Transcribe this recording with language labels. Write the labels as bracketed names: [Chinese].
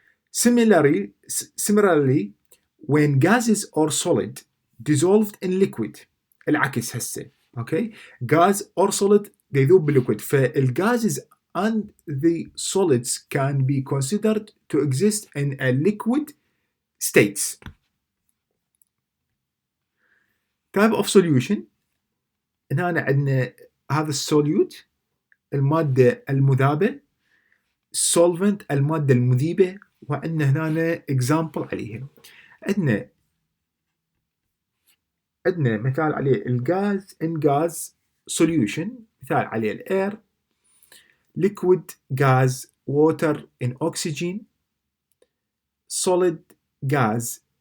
[English] Similarly, when gases or solid dissolved in liquid, [Arabic] العكس هسه، [English] okay? Gas or solid يذوب بالliquid، فالgases and the solids can be considered to exist in a liquid states. Type of solution، [Arabic] هنا عندنا هذا السوليوت المادة المذابة، solvent المادة المذيبة، وعندنا هنا example عليها. عندنا مثال عليه الغاز [English] in gas solution، [Arabic] مثال عليه الاير، liquid gas water in oxygen، solid gas